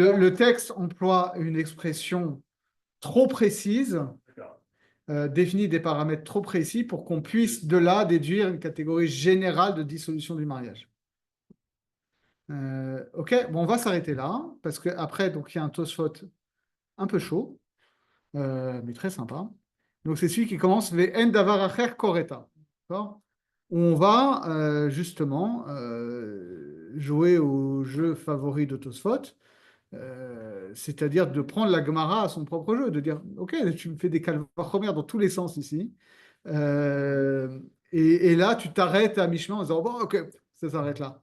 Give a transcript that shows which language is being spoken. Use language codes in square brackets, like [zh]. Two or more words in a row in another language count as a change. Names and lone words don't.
[fr] le texte emploie une expression trop précise, définit des paramètres trop précis pour qu'on puisse de là déduire une catégorie générale de dissolution du mariage. Ok, bon, on va s'arrêter là, parce qu'après, donc, il y a un Tosfot un peu chaud, mais très sympa. Donc, c'est celui qui commence [he] ואין דבר אחר כורתה. [fr] Où on va justement jouer au jeu favori de Tosfot, c'est-à-dire de prendre la Gemara à son propre jeu, de dire ok, tu me fais des calvachomer dans tous les sens ici, et là tu t'arrêtes à mi-chemin en disant bon ok, ça s'arrête là.